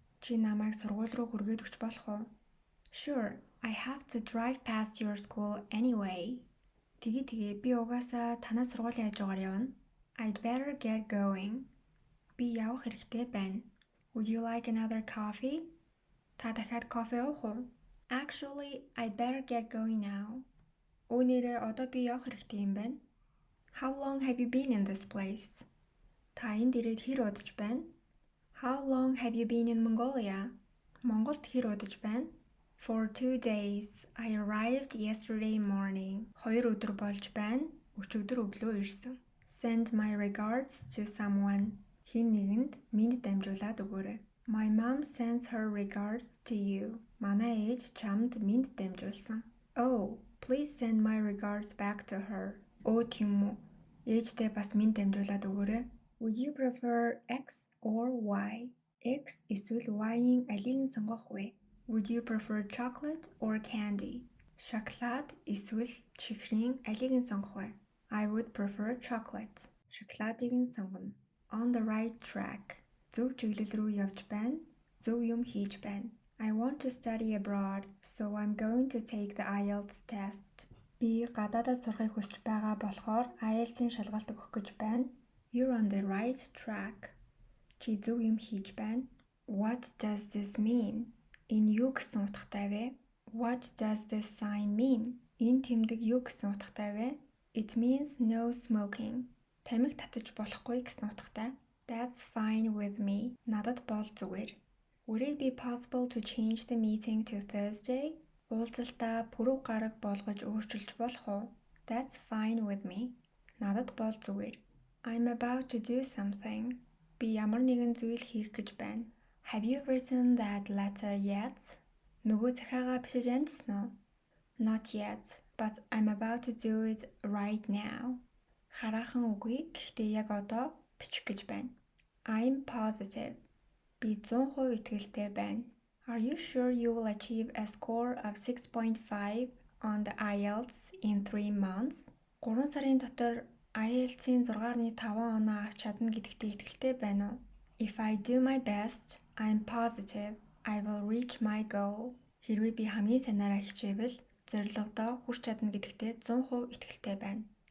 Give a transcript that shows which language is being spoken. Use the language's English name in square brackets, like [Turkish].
[Mongolian] Чи намайг сургууль руу хүргээд өгч болох уу? [English] Sure, I have to drive past your school anyway. [Mongolian] Тэгээ би угаасаа танаа сургуулийн хажуугаар явна. [English] I'd better get going. [Mongolian] Би явах хэрэгтэй байна. [English] Would you like another coffee? [Mongolian] Та дахиад кофе уух уу? [English] Actually, I'd better get going now. [Mongolian] Өнөөдөр одоо би явах хэрэгтэй юм байна. [English] How long have you been in this place? [Mongolian] Та энд ирээд хэр удаж байна? [English] How long have you been in Mongolia? [Mongolian] Монголд хэр удаж байна? [English] For 2 days. I arrived yesterday morning. [Mongolian] 2 өдөр болж байна. Өчигдөр өглөө ирсэн. [English] Send my regards to someone. [Mongolian] Хэн нэгэнд минь дамжуулаад өгөөрэй. [English] My mom sends her regards to you. [Mongolian] Манай ээж чамд минь дамжуулсан. [English] Oh, please send my regards back to her. [Mongolian] Оо тийм үү. Ээжтэй бас минь дамжуулаад өгөөрэй. [English] Would you prefer X or Y? [Mongolian] X эсвэл Y-ийн алийг нь сонгох вэ? [English] Would you prefer chocolate or candy? [Mongolian] Шоколад эсвэл чихрийн алийг нь сонгох вэ? [English] I would prefer chocolate. [Mongolian] Шоколадыг нь сонгоно. [English] On the right track. [Mongolian] Зөв чиглэл рүү явж байна. Зөв юм хийж байна. [English] I want to study abroad, so I'm going to take the IELTS test. [Mongolian] Би гадаадад сурахыг хүсэж байгаа болохоор IELTS-ийн шалгалт өгөх гэж байна. [English] You're on the right track. [Mongolian] Чи зөв юм хийж байна. [English] What does this mean? [Mongolian] Энэ юу гэсэн утгатай вэ? [English] What does this sign mean? [Mongolian] Энэ тэмдэг юу гэсэн утгатай вэ? [English] It means no smoking. [Mongolian] Тамхи татаж болохгүй гэсэн утгатай. [English] That's fine with me. [Mongolian] Надад бол зүгээр. [English] Would it be possible to change the meeting to Thursday? [Mongolian] Уулзалтаа пүрэв гараг болгож өөрчилж болох уу? [English] That's fine with me. [Mongolian] Надад бол зүгээр. [English] I'm about to do something. [Mongolian] Би ямар нэгэн зүйл хийх гэж байна. [English] Have you written that letter yet? [Mongolian] Нөгөө захиагаа бичиж амжсан уу? [English] Not yet, but I'm about to do it right now. [Mongolian] Хараахан үгүй, гэхдээ яг одоо бичих гэж байна. [English] I'm positive. [Mongolian] Би 100% итгэлтэй байна. [English] Are you sure you will achieve a score of 6.5 on the IELTS in 3 months? [Mongolian] 3 сарын дотор IELTS-ийн 6.5 оноо авч чадна гэдэгт итгэлтэй байна уу? [English] If I do my best, I'm positive I will reach my goal. [Mongolian] Хэрвээ би хамгийн сайнаараа хичээвэл зорилгодоо хүрч чадна гэдэгтээ 100% итгэлтэй байна.